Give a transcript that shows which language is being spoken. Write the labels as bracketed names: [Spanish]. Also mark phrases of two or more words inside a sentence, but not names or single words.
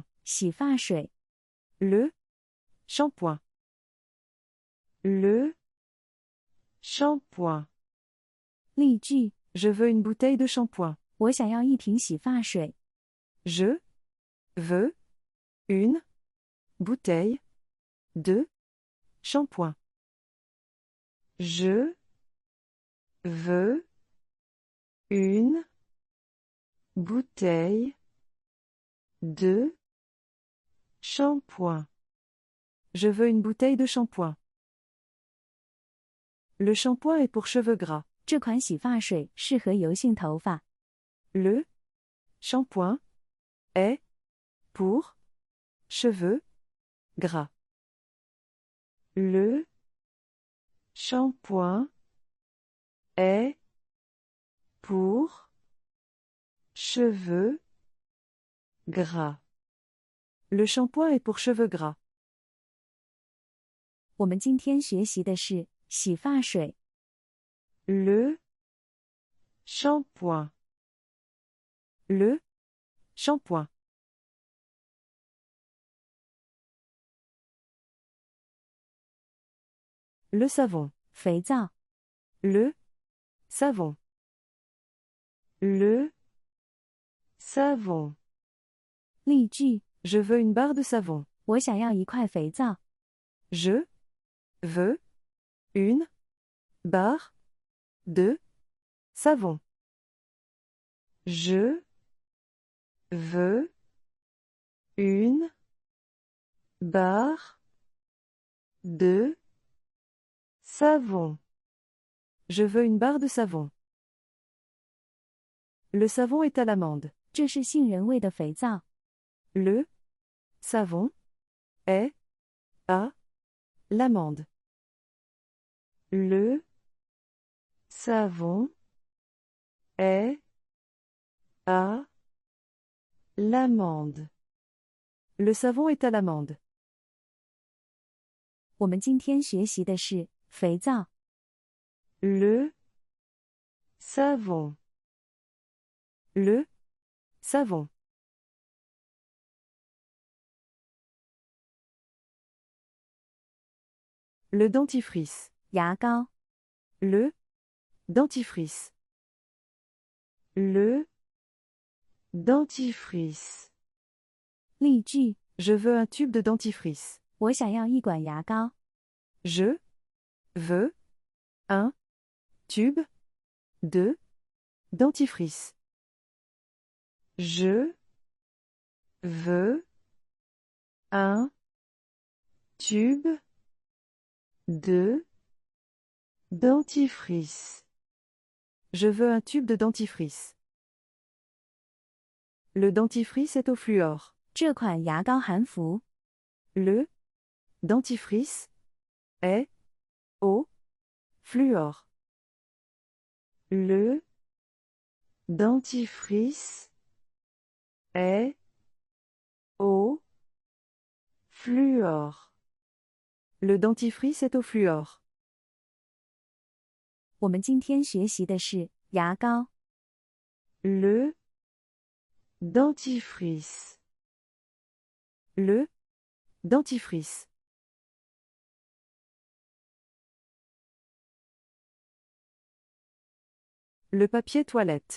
[Chinese] 洗发水。 [French] Le shampoing. Le Shampoing. [Chinese] 例句： [French] Je veux une bouteille de shampoing. [Chinese] 我想要一瓶洗发水。 [French] Je veux une bouteille de shampoing. Je veux une bouteille de shampoing. Je veux une bouteille de shampoing. Le shampoing est pour cheveux gras. [Chinese] 这款洗发水适合油性头发。 [French] Le shampoing est pour cheveux gras. Le shampoing est pour cheveux gras. Le shampoing est pour cheveux gras. [Chinese] 我们今天学习的是洗发水。 [French] Le shampoing. Le shampoing. Le savon. [Chinese] 肥皂。 [French] Le savon. Le savon. [Chinese] 例句： [French] Je veux une barre de savon. [Chinese] 我想要一块肥皂。 [French] Je veux une barre de savon. Je veux une barre de savon. Je veux une barre de savon. Le savon est à l'amande. [Chinese] 这是杏仁味的肥皂。 [French] Le savon est à l'amande. Le savon est à l'amande. Le savon est à l'amande. [Chinese] 我们今天学习的是肥皂。 [French] Le savon. Le savon. Le dentifrice. [Chinese] 牙膏。 [French] Le dentifrice. Le dentifrice. [Chinese] 例句： [French] Je veux un tube de dentifrice. [Chinese] 我想要一管牙膏。 [French] Je veux un tube de dentifrice. Je veux un tube de dentifrice. Je veux un tube de dentifrice. Le dentifrice est au fluor. [Chinese] 这款牙膏含氟。 [French] Le dentifrice est au fluor. Le dentifrice est au fluor. Le dentifrice est au fluor. [Chinese] 我们今天学习的是牙膏。 [French] Le dentifrice. Le dentifrice. Le papier toilette.